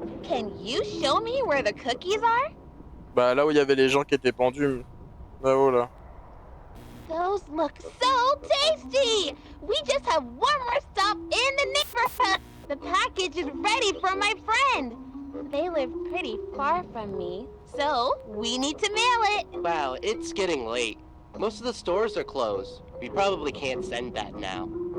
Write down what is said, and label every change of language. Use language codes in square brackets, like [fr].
[en] Can you show me where the cookies are? [fr] Bah, là où il y avait les gens qui étaient pendus. Là-haut, là. [en] Those look so tasty! We just have one more stop in the neighborhood. The package is ready for my friend. They live pretty far from me, so we need to mail it. Wow, it's getting late. Most of the stores are closed. We probably can't send that now.